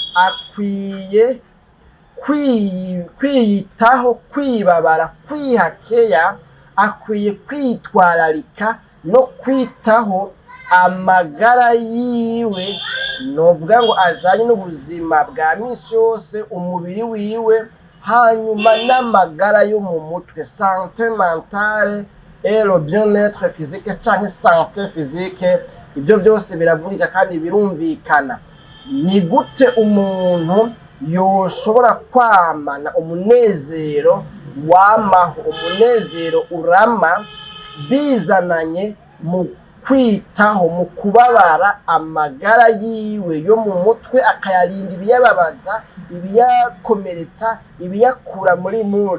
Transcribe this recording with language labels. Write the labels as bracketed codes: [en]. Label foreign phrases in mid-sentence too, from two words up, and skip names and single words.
[rn] akwiye kwiyitaho, kwibabara, kwihakeya, akwiye kwitwararika no kwitaho amagara yiwe, novuga ngo ajanye n'ubuzima bwa misi yose, umubiri wiwe, hanyuma n'amagara yo mu mutwe, [fr] santé mentale et le bien-être physique canke santé physique. [rn] Ibyo byose biravugika kandi birumvikana. Ni gute umuntu yoshobora kwamana umunezero wamaho, umunezero urama, bizananye mu kwitaho, mu kubabara amagara yiwe yo mu mutwe, akayarinda ibiyababaza, ibiyakomeretsa, ibiyakura muri mood.